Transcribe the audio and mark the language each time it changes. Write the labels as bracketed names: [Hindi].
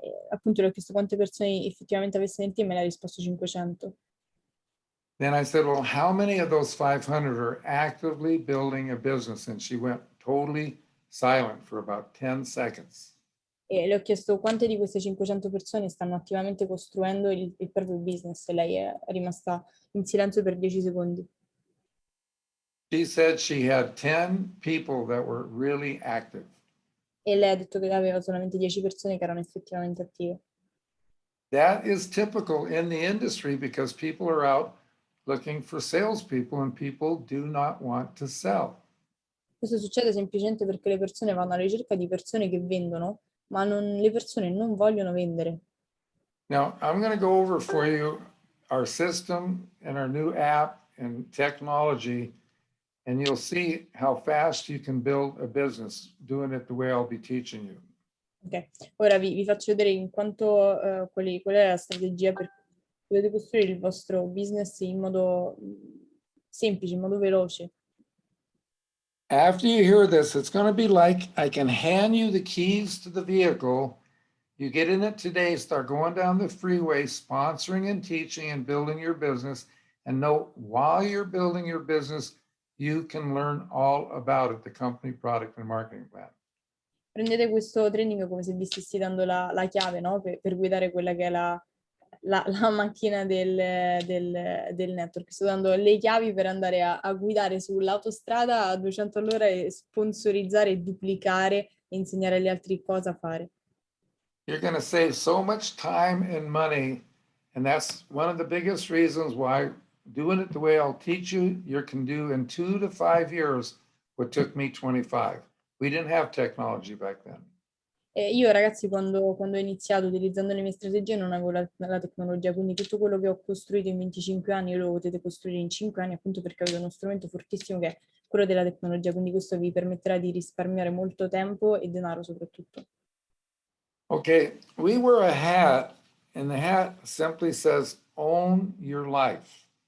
[Italian] Appunto le ho chiesto quante persone effettivamente avesse nel team e lei ha risposto 500. [English] Then I said, well, how many of those 500 are actively building a business? And she went totally silent for about 10 seconds. [Italian] E le ho chiesto quante di queste 500 persone stanno attivamente costruendo il proprio business, e lei è rimasta in silenzio per 10 secondi. [English] She said she had 10 people that were really active. [Italian] E lei ha detto che aveva solamente 10 persone che erano effettivamente attive. [English] That is typical in the industry because people are out looking for salespeople and people do not want to sell. [Italian] Questo succede semplicemente perché le persone vanno alla ricerca di persone che vendono, ma le persone non vogliono vendere. [English] Now, I'm going to go over for you our system and our new app and technology, and you'll see how fast you can build a business doing it the way I'll be teaching you. [Italian] Ok, ora vi faccio vedere in quanto qual è la strategia per cui dovete costruire il vostro business in modo semplice, in modo veloce. [English] After you hear this, it's going to be like I can hand you the keys to the vehicle. You get in it today, start going down the freeway, sponsoring and teaching and building your business. And know while you're building your business, you can learn all about it, the company, product, and marketing plan. [Italian] Prendete questo training come se vi stessi dando la chiave, no? Per guidare quella che è la macchina del network. Sto dando le chiavi per andare a guidare sull'autostrada a 200 all'ora e sponsorizzare, duplicare e insegnare agli altri cosa fare. [English] You're going to save so much time and money. And that's one of the biggest reasons why doing it the way I'll teach you, you can do in 2 to 5 years what took me 25. We didn't have technology back then. [Italian] Io ragazzi quando ho iniziato utilizzando le mie strategie non avevo la tecnologia, quindi tutto quello che ho costruito in 25 anni lo potete costruire in 5 anni, appunto perché avete uno strumento fortissimo che è quello della tecnologia, quindi questo vi permetterà di risparmiare molto tempo e denaro soprattutto. [English] Okay, we wear a hat and the hat simply says own your life.